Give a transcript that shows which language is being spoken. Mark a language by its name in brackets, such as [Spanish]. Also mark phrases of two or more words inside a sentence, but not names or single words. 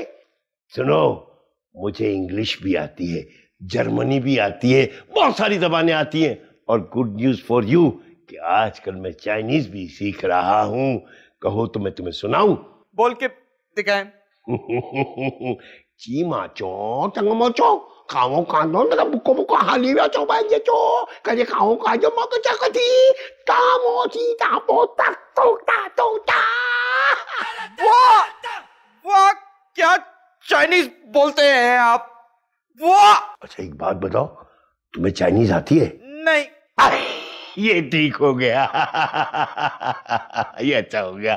[Hindi] सुनो, मुझे इंग्लिश भी आती है, जर्मनी भी आती है, बहुत सारी जबानें आती हैं। और [English] good news for you [Hindi] कि आजकल मैं चाइनीज भी सीख रहा हूँ। कहो तो मैं तुम्हें सुनाऊं? बोल के दिखाएं। चीमा चो चंगमो चो खाओ कांदो ना बुको बुको हाली वे चो बाय जे चो कजे खाओ काजो मक चकती तामो ची तापो तक तो ता। वाह वाह, क्या चाइनीज बोलते हैं आप? वाह। अच्छा एक बात बताओ, तुम्हें चाइनीज आती है? नहीं। ये ठीक हो गया। ये अच्छा हो गया।